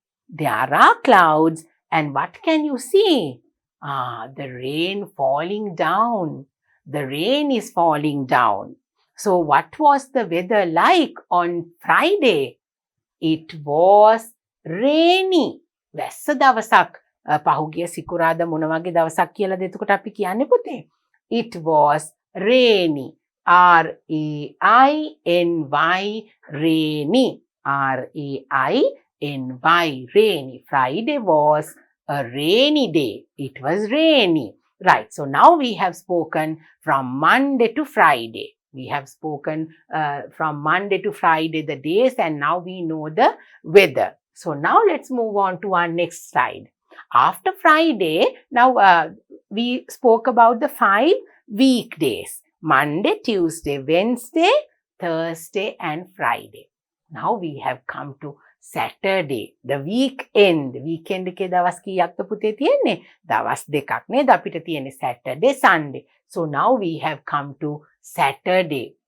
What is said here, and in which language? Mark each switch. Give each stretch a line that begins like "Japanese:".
English: There are clouds. And what can you see? The rain falling down. The rain is falling down. So what was the weather like on Friday? It was rainy.
Sinhala: වැස්ස දවසක්. පහුගිය සිකුරාදා මොන වගේ දවසක් කියලාද එතකොට අපි කියන්නේ පුතේ?
English: It was rainy. RAINY. Rainy. RAINY. Rainy. Friday was a rainy day. It was rainy. Right. So now we have spoken from Monday to Friday. We have spoken from Monday to Friday the days, and now we know the weather. So now let's move on to our next slide. After Friday, now we spoke about the 5 weekdays: Monday, Tuesday, Wednesday, Thursday, and Friday. Now we have come to Saturday, the weekend.
Sinhala: Weekend එකේ දවස් කීයක්ද පුතේ තියෙන්නේ? දවස් දෙකක් නේද අපිට තියෙන්නේ, Saturday, Sunday.
English: So now we have come to Saturday.